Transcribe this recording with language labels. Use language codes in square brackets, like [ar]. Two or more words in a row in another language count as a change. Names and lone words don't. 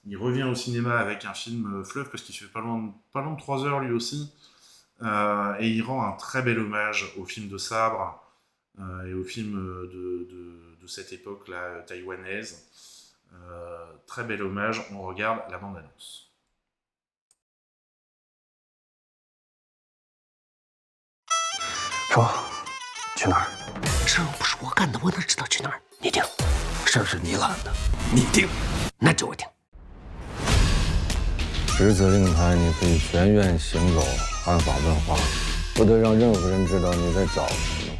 [fr] Il revient au cinéma avec un film fleuve parce qu'il fait pas loin de 3 heures lui aussi. Et il rend un très bel hommage au film de sabre et au film de cette époque-là taïwanaise. Très bel hommage, on regarde la bande-annonce. [zh] 说，去哪儿？这又不是我干的，我哪知道去哪儿？你定，事儿是你揽的，你定，那就我定。十字令牌，你可以全院行走，按法问话，不得让任何人知道你在找什么。